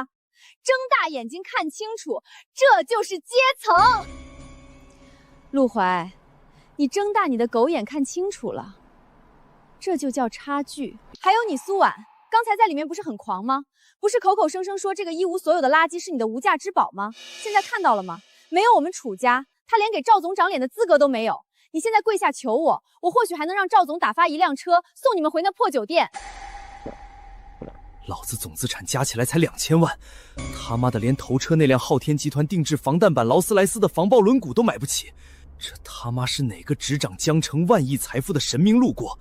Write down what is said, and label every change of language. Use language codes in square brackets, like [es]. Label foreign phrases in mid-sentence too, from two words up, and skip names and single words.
[zh] 睁大眼睛看清楚，这就是阶层。陆怀，你睁大你的狗眼看清楚了，这就叫差距。还有你蘇婉，刚才在里面不是很狂嗎？不是口口声声说這個一無所有的垃圾是你的無價之寶嗎？現在看到了嗎？沒有我們楚家，他連給趙總長臉的資格都沒有。你現在跪下求我，我或許還能讓趙總打發一輛車送你們回那破酒店。老子總資產加起來才2000萬，他媽的連頭車那輛昊天集團定制防彈版勞斯萊斯的防爆輪毂都買不起，這他媽是哪個執掌江城萬億財富的神明路過？